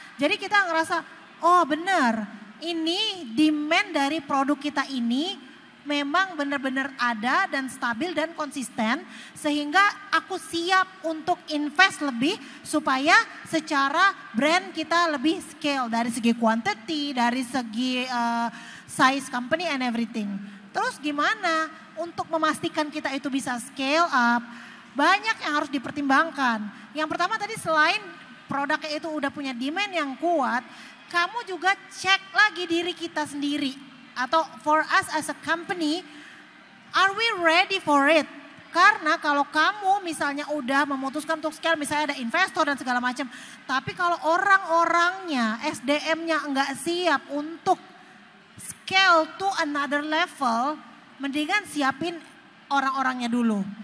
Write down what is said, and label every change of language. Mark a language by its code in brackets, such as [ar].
[id] Jadi kita ngerasa, oh benar, ini demand dari produk kita ini memang benar-benar ada dan stabil dan konsisten, sehingga aku siap untuk invest lebih supaya secara brand kita lebih scale dari segi quantity, dari segi [en] size company and everything. [id] Terus gimana untuk memastikan kita itu bisa scale up? Banyak yang harus dipertimbangkan. Yang pertama tadi selain produknya itu udah punya demand yang kuat, kamu juga cek lagi diri kita sendiri. [en] Atau for us as a company, are we ready for it? [id] Karena kalau kamu misalnya udah memutuskan untuk scale, misalnya ada investor dan segala macam, tapi kalau orang-orangnya, SDM-nya enggak siap untuk [en] scale to another level, [id] mendingan siapin orang-orangnya dulu.